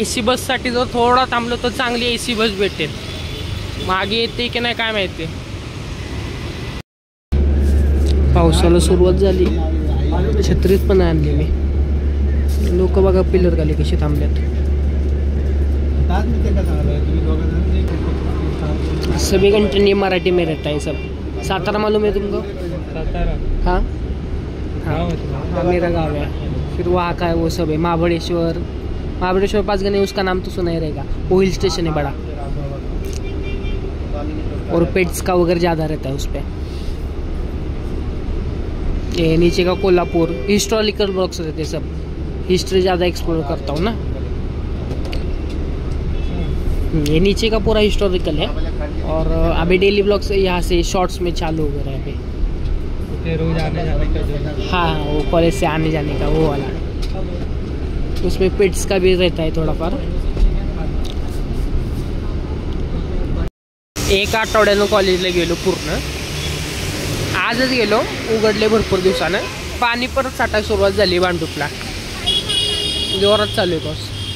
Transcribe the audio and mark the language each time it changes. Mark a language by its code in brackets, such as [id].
[mr] AC बससाठी जर थोडा थांबलो तर चांगली AC बस भेटेल. मागे येते की नाही काय माहिती. पावसाला सुरुवात झाली. छत्रीत पण आणली मी. लोक बघा पिलर खाली कशी थांबल्यात. [hi] सभी कंटिन्यू मराठी में रहता है सब. सातारा मालूम है तुमको? सातारा हाँ हाँ मेरा गाँव है. फिर वहाँ का है वो सब है. महाबलेश्वर पास गए उसका नाम तो सुना ही रहेगा. वो हिल स्टेशन है बड़ा, और पेट्स का वगैरह ज़्यादा रहता है उस पर. ये नीचे का कोल्हापुर हिस्टोरिकल ब्लॉक्स रहते सब. हिस्ट्री ज़्यादा एक्सप्लोर करता हूँ ना. ये नीचे का पूरा हिस्टोरिकल है. और अभी डेली ब्लॉग्स यहाँ से शॉर्ट्स में चालू हो रहा है अभी. रोज आने जाने का. हाँ वो कॉलेज से आने जाने का वो वाला. उसमें पेट्स का भी रहता है थोडाफार. [mr] एक आठवड्यानं कॉलेजला गेलो पूर्ण. आजच गेलो, उघडले भरपूर दिवसानं. पाणी परत साठायला सुरुवात झाली भांडुपला. जोरात चालू आहे पाऊस.